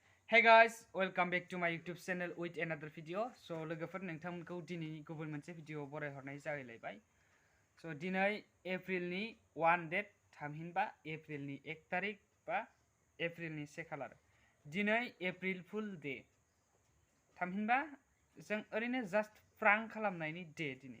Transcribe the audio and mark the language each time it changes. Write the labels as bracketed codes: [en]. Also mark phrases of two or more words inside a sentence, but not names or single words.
[en] Hey guys, welcome back to my YouTube channel with another video. [brx] So लोगोफोर नोंथांमोनखौ दिनैनि गुबुन मोनसे भिडिअ बरायहरनाय जाहैलायबाय. So दिनै एप्रिलनि 1 डेट थामहिनबा एप्रिलनि 1 तारिख बा एप्रिलनि 1 खालार. [en] दिनै April Fool Day. [brx] थामहिनबा जों ओरैनो [en] just prank [brx] खालामनायनि डे दिनै.